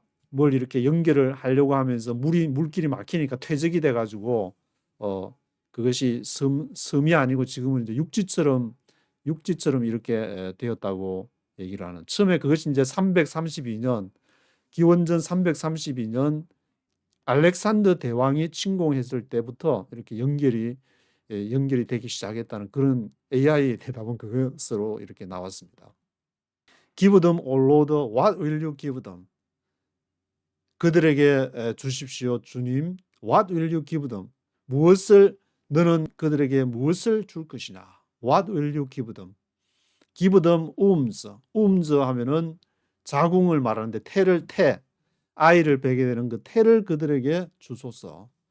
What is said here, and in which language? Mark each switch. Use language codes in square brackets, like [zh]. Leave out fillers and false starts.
[ko] 뭘 이렇게 연결을 하려고 하면서 물길이 막히니까 퇴적이 돼 가지고 그것이 섬이 아니고 지금은 이제 육지처럼 이렇게 되었다고 얘기를 하는. 처음에 그것이 이제 332년 기원전 332년 알렉산더 대왕이 침공했을 때부터 이렇게 연결이 되기 시작했다는 그런 AI의 대답은 그것으로 이렇게 나왔습니다. [en] Give them, O Lord, what will you give them? [ko] 그들에게 주십시오, 주님. [en] What will you give them? [ko] 너는 그들에게 무엇을 줄 것이냐? [en] What will you give them? Give them wombs. [ko] wombs 하면은 자궁을 말하는데 아이를 베게 되는 그 태를 그들에게 주소서.